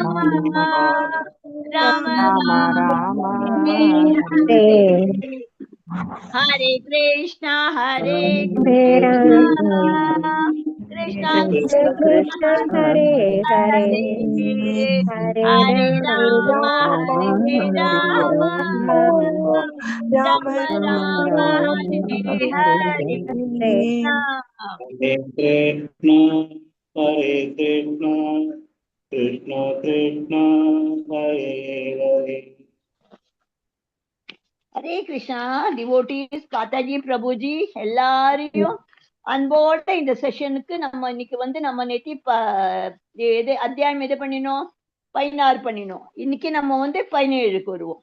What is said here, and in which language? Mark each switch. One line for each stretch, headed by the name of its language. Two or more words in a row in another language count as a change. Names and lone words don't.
Sanskrit: राम राम हरे हरे कृष्णा कृष्णा कृष्णा हरे हरे, हरे राम राम राम हरे हरे, हरे कृष्णा कृष्ण कृष्ण हरे हरे.
Tamil: ஹரே கிருஷ்ணா. டிவோட்டீஸ், காத்தாஜி, பிரபுஜி எல்லாரையும் அன்போட இந்த செஷனுக்கு நம்ம இன்னைக்கு நம்ம நேத்தி எது அத்தியாயம் எது பண்ணினோம்? 16 பண்ணினோம். இன்னைக்கு நம்ம 17க்கு வருவோம்.